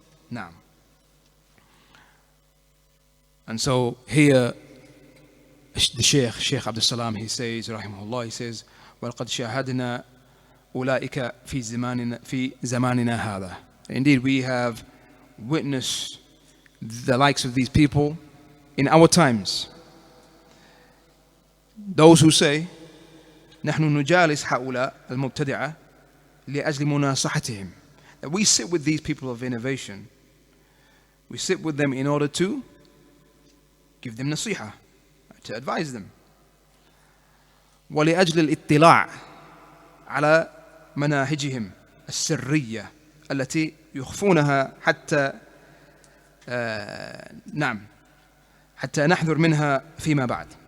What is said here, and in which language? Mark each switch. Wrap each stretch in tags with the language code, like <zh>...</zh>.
<en>Now, and so here the Shaykh Abdus-Salaam, he says, Rahimahullah, he says,</en> <ar>وَلَقَدْ شَاهَدْنَا أُولَٰئِكَ فِي زَمَانِنَا هَذَا.</ar> <en>Indeed, we have witnessed the likes of these people in our times. Those who say,</en> <ar>نحن نجالس هؤلاء المبتدعة لأجل مناصحتهم.</ar> <en>That we sit with these people of innovation, we sit with them in order to give them nasiha, to advise them.</en> <ar>ولأجل الاطلاع على مناهجهم السرية التي يخفونها حتى حتى نحذر منها فيما بعد.</ar>